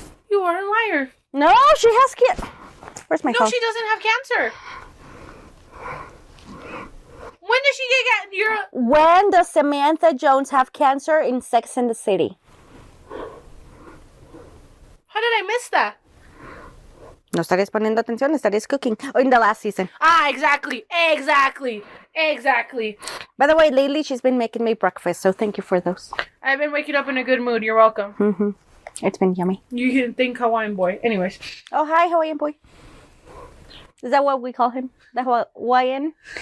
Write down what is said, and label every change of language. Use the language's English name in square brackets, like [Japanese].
[English] You are a liar. No, she has cancer. Where's my phone? No, she doesn't have cancer. When does she get When does Samantha Jones have cancer in Sex and the City? How did I miss that? [Spanish] No estarías poniendo atención, estarías [English] cooking. Oh, in the last season. Ah, exactly. By the way, lately she's been making me breakfast, so thank you for those. I've been waking up in a good mood. You're welcome. Mm-hmm. It's been yummy. You can think Hawaiian boy. Anyways. Oh, hi, Hawaiian boy. Is that what we call him? The Hawaiian?